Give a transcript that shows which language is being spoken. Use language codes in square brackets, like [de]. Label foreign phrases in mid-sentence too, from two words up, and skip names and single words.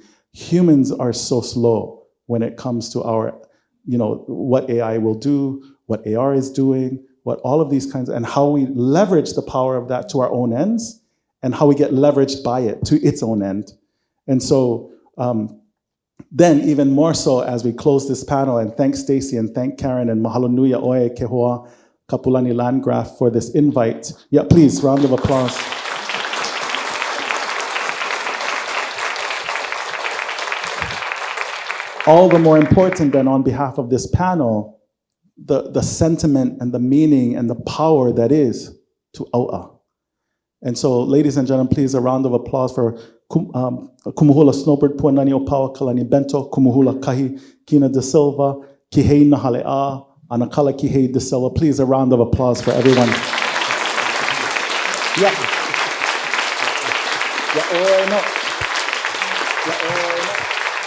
[en] Humans are so slow when it comes to our, you know, what AI will do, what AR is doing, what all of these kinds, and how we leverage the power of that to our own ends, and how we get leveraged by it to its own end. And so then even more so as we close this panel, and thank Stacy and thank Karen and [haw] mahalo nui a oe ke hoa [en] Kapulani Landgraf for this invite. Yeah, please, round of applause. All the more important than on behalf of this panel, the sentiment and the meaning and the power that is to au'a. And so, ladies and gentlemen, please, a round of applause for Kumuhula Snowbird, Puananiopaoakalani, Bento, Kumuhula Kahikina de Silva, Kīhei Nahale-ā, Anakala Kīhei de Silva. Please, a round of applause for everyone. Yeah. Yeah,